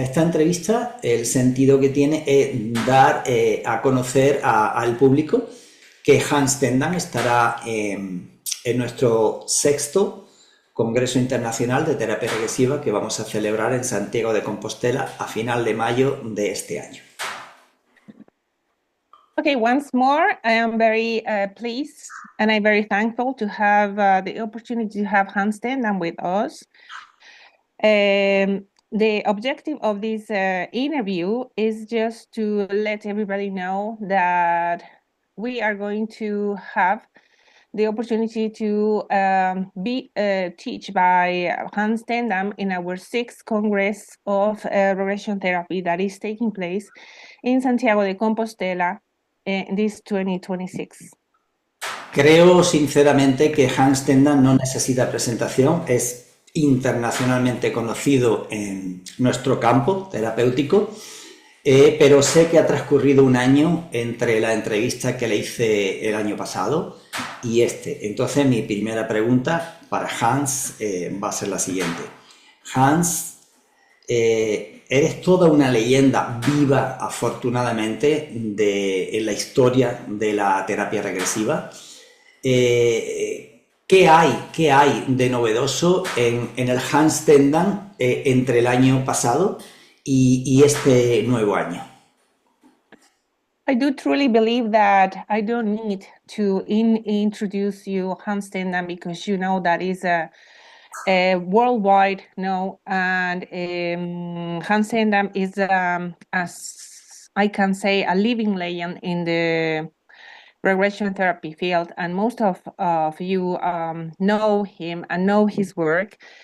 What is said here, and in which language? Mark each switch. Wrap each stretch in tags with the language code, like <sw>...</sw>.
<es>Esta entrevista, el sentido que tiene es dar a conocer al público que Hans Tendam estará en nuestro sexto Congreso Internacional de Terapia Regresiva que vamos a celebrar en Santiago de Compostela a final de mayo de este año.</es> <en>Okay, once more, I am very pleased and I'm very thankful to have the opportunity to have Hans Tendam with us. The objective of this interview is just to let everybody know that we are going to have the opportunity to be taught by Hans Tendam in our sixth Congress of Regression Therapy that is taking place in Santiago de Compostela this 2026.</en> <es>Creo sinceramente que Hans Tendam no necesita presentación, es internacionalmente conocido en nuestro campo terapéutico, pero sé que ha transcurrido un año entre la entrevista que le hice el año pasado y este. Entonces mi primera pregunta para Hans va a ser la siguiente. Hans, eres toda una leyenda viva, afortunadamente, en la historia de la terapia regresiva. ¿Qué hay de novedoso en el Hans Tendam entre el año pasado y este nuevo año?</es> <en>I do truly believe that I don't need to introduce you Hans Tendam because you know that is a worldwide no, and Hans Tendam is as I can say a living legend in the regression therapy field, and most of you know him and know his work.</en>